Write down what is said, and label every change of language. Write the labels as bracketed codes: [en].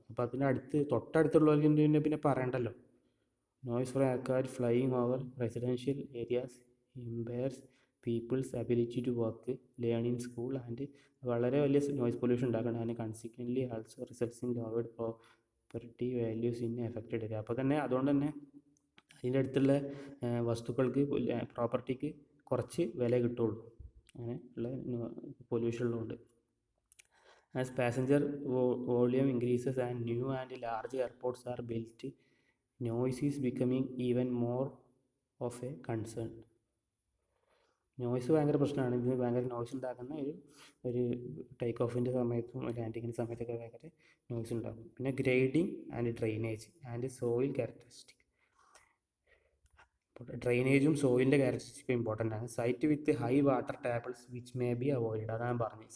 [ml] അപ്പോൾ അതിന് തൊട്ടടുത്തുള്ളവർക്ക് പിന്നെ പറയണ്ടല്ലോ. [en] noise from aircraft flying over residential areas impairs people's ability to work, learn in school and [ml] വളരെ വലിയ നോയ്സ് പൊല്യൂഷൻ ഉണ്ടാക്കണം. [en] And consequently also results in lowered property values in affected area. [ml] അപ്പോൾ തന്നെ അതുകൊണ്ട് തന്നെ അതിൻ്റെ അടുത്തുള്ള വസ്തുക്കൾക്ക് പ്രോപ്പർട്ടിക്ക് കുറച്ച് വില കിട്ടുള്ളൂ. അങ്ങനെ ഉള്ള പൊല്യൂഷൻ ഉള്ളതുകൊണ്ട്. [en] As passenger volume increases and new and large airports are built, noise is becoming even more of a concern. [ml] Noise ഭയങ്കര പ്രശ്നമാണ്. ഇത് ഭയങ്കര നോയ്സ് ഉണ്ടാക്കുന്ന ഒരു ടേക്ക് ഓഫിൻ്റെ സമയത്തും ലാൻഡിങ്ങിൻ്റെ സമയത്തൊക്കെ ഭയങ്കര നോയ്സ് ഉണ്ടാകും. [en] പിന്നെ grading and drainage and soil characteristic. [ml] ഡ്രെയിനേജും സോയിലിൻ്റെ ക്യാരക്ടറിസ്റ്റിക്കും important ആണ്. [en] Site with high water tables which may be avoid. [ml] അതാണ് പറഞ്ഞത്.